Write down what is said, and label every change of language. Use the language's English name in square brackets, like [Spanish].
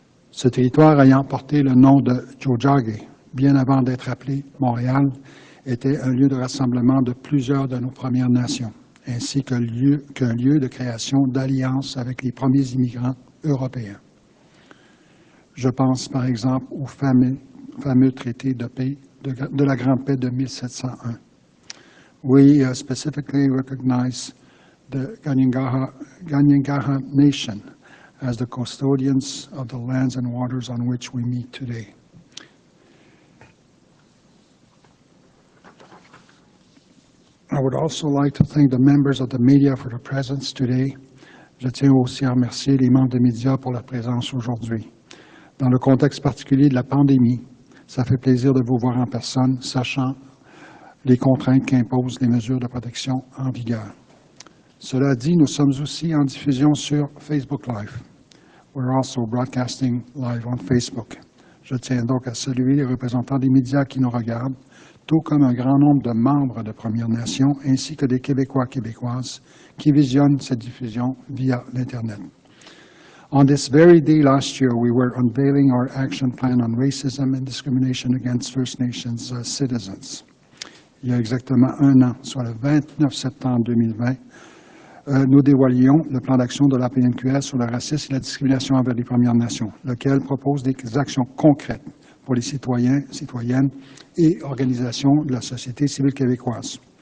[French] Ce territoire ayant porté le nom de Tiohtià:ke, bien avant d'être appelé Montréal, était un lieu de rassemblement de plusieurs de nos Premières Nations, ainsi qu'un lieu de création d'alliances avec les premiers immigrants européens. Je pense par exemple au fameux traité de paix, de la Grande Paix de 1701. [English] We specifically recognize the Kanien'kehá:ka Nation as the custodians of the lands and waters on which we meet today. I would also like to thank the members of the media for their presence today. [French] Je tiens aussi à remercier les membres des médias pour leur présence aujourd'hui. Dans le contexte particulier de la pandémie, ça fait plaisir de vous voir en personne, sachant les contraintes qu'imposent les mesures de protection en vigueur. Cela dit, nous sommes aussi en diffusion sur Facebook Live. [English] We're also broadcasting live on Facebook. [French] Je tiens donc à saluer les représentants des médias qui nous regardent, tout comme un grand nombre de membres de Premières Nations, ainsi que des Québécois, Québécoises, qui visionnent cette diffusion via l'Internet. [English] On this very day last year, we were unveiling our action plan on racism and discrimination against First Nations citizens. [French] Il y a exactement un an, soit le 29 septembre 2020, nous dévoilions le plan d'action de la PNQL sur le racisme et la discrimination envers les Premières Nations, lequel propose des actions concrètes pour les citoyens, citoyennes et organisations de la société civile québécoise.